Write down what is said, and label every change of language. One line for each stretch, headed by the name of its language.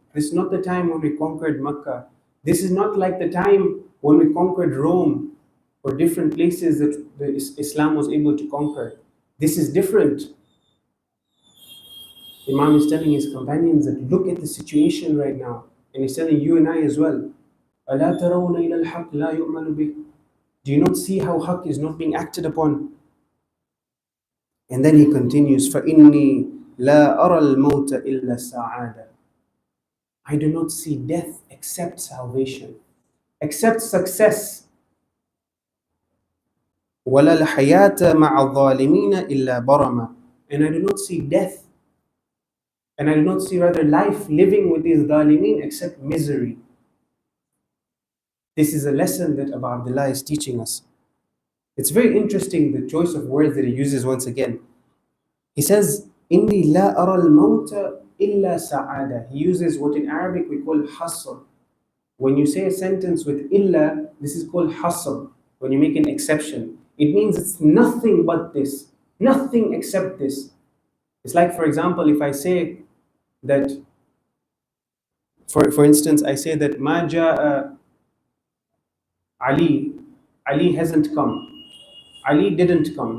English: This is not the time when we conquered Makkah. This is not like the time when we conquered Rome or different places that Islam was able to conquer. This is different. Imam is telling his companions that look at the situation right now. And he's telling you and I as well.
Arabic: أَلَا تَرَوْنَ إِلَى الْحَقِّ لَا يُؤْمَنُ بِهِ.
English: Do you not see how haqq is not being acted upon? And then he continues,
Arabic: فَإِنِّي لَا أَرَى الْمَوْتَ إِلَّا السَّعَادَةِ.
English: I do not see death except salvation, except success.
Arabic: وَلَا الْحَيَاةَ مَعَ الظَّالِمِينَ إِلَّا بَرَمًا.
English: And I do not see death, and I do not see rather life living with these dhalimeen except misery. This is a lesson that Abu Abdullah is teaching us. It's very interesting, the choice of words that he uses once again. He says,
Arabic: إِنِّي لَا أَرَى الْمَوْتَ إِلَّا سَعَادَةً.
English: He uses what in Arabic we call hasr. When you say a sentence with illa, this is called hasr. When you make an exception, it means it's nothing but this, nothing except this. It's like, for example, if I say that, for instance, I say that Ma ja'a Ali, Ali hasn't come. Ali didn't come.